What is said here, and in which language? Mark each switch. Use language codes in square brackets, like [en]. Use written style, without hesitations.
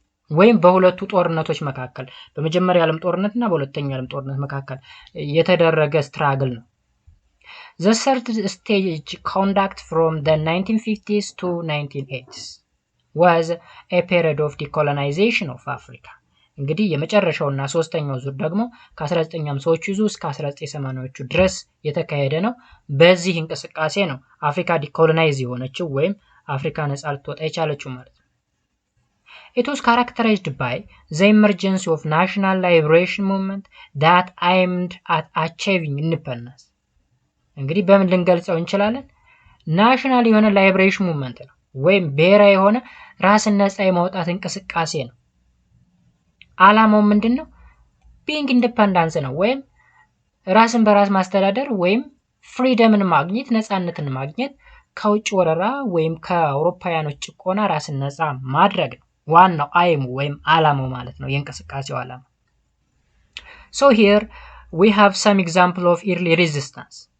[am] ወይም በሁለቱ ጦርነቶች መካከል በመጀመሪያው የዓለም ጦርነት እና በሁለተኛው የዓለም ጦርነት መካከል የተደረገ ስትራግል ነው። [en] The third stage conduct from the 1950s to 1980s was a period of decolonization of Africa። [am] እንግዲህ የመጨረሻውና ሶስተኛው ዙር ደግሞ ከ1950ዎቹ ይዞ እስከ 1980ዎቹ ድረስ የተካሄደ ነው። በዚህ እንቅስቃሴ ነው አፍሪካ ዲኮሎናይዝ የሆነችው ወይም አፍሪካ ነፃ ልትወጣ የቻለችው ማለት ነው። [en] It was characterized by the emergence of national liberation movement that aimed at achieving independence. [am] እንግዲህ በምን ልንገልጸው እንችላለን? ናሽናል የሆነ ላይብሬሽን ሙቭመንት ነው ወይም ብሔራዊ የሆነ ራስን ነፃ የማውጣት እንቅስቃሴ ነው። አላማው ምንድነው? ቢንግ ኢንዲፔንደንስ ነው ወይም ራስን በራስ ማስተዳደር ወይም ፍሪደምን ማግኘት ነፃነትን ማግኘት ከውጭ ወረራ ወይም ከአውሮፓውያኖች ጭቆና ራስን ነፃ ማድረግ ነው ዋናው አይሙ ወይም አላማው ማለት ነው የእንቅስቃሴው አላማ። [en] So here we have some example of early resistance.